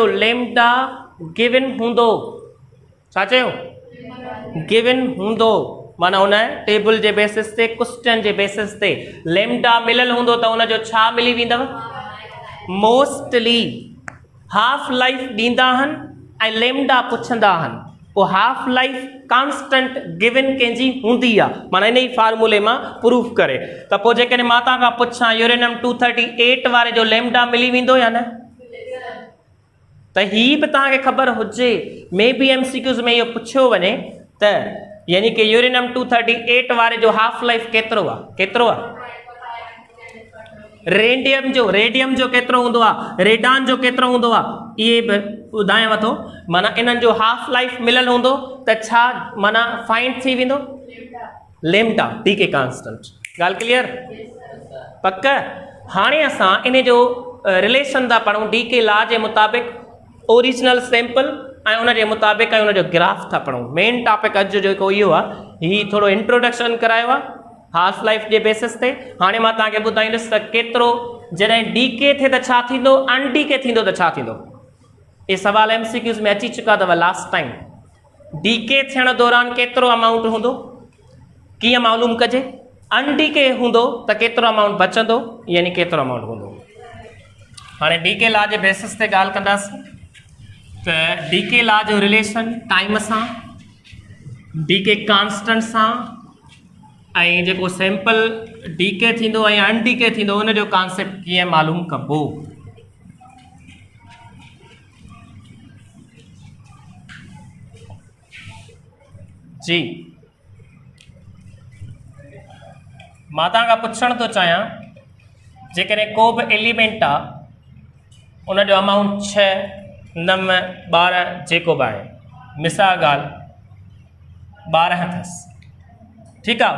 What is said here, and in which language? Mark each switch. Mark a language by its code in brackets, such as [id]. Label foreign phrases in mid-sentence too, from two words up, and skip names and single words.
[en] lambda given [sd] हूंदो छा चयो गिवन हूंदो माना उन टेबल जे बेसिस ते क्वेश्चन जे बेसिस ते लेमडा मिलियल हूंदो त उनजो छा मिली वेंदव [en] mostly half life [sd] ॾींदा आहिनि ऐं लेमडा पुछंदा आहिनि पोइ [en] half life constant given [sd] कंहिंजी हूंदी आहे माना इन ई फार्मूले मां प्रूफ करे त पोइ जेकॾहिं मां तव्हां खां पुछां यूरेनियम 238 वारे जो लेमडा मिली वेंदो या न त हीअ बि तव्हांखे ख़बर हुजे [en] may be MCQs [sd] में इहो पुछियो वञे त यानी कि यूरेनियम 238 वारे जो [en] half life [sd] केतिरो आहे रेडियम जो केतिरो हूंदो आहे रेडान जो केतिरो हूंदो आहे इहे बि ॿुधायांव थो माना इन्हनि जो [en] half life [sd] मिलियल हूंदो त त छा माना फाइंड थी वेंदो [en] lambda decay constant. [sd] ॻाल्हि क्लियर पक। हाणे असां इन जो रिलेशन था पढ़ूं [en] decay law [sd] जे मुताबिक़ [en] original sample [sd] ऐं उन जे मुताबिक़ ऐं उन जो ग्राफ था पढ़ूं। [en] main topic [sd] अॼु जेको इहो आहे, हीउ थोरो इंट्रोडक्शन करायो आहे [en] half life [sd] जे बेसिस ते। हाणे मां तव्हांखे ॿुधाईंदुसि त केतिरो जॾहिं डीके थिए त छा थींदो, अनडीके थींदो त छा थींदो। [hi] ये सवाल [sd] MCQs में अची चुका अथव [en] last time. [sd] डीके थियण दौरान केतिरो अमाउंट हूंदो, कीअं मालूम कजे, अनडीके हूंदो त केतिरो अमाउंट बचंदो, यानी केतिरो अमाउंट हूंदो। हाणे [en] decay law [sd] जे बेसिस ते ॻाल्हि कंदासीं त [en] decay law [sd] जो रिलेशन टाइम सां, [en] decay constant [sd] सां, ऐं जेको [en] sample decay [sd] थींदो ऐं अनडीके थींदो उन जो कॉन्सेप्ट कीअं मालूम कबो। जी मां तव्हां खां पुछण थो चाहियां, जेकॾहिं को बि एलिमेंट आहे उन जो अमाउंट 6, 9, 12 जेको बि आहे, मिसाल ॻाल्हि 12 अथसि, ठीकु आहे।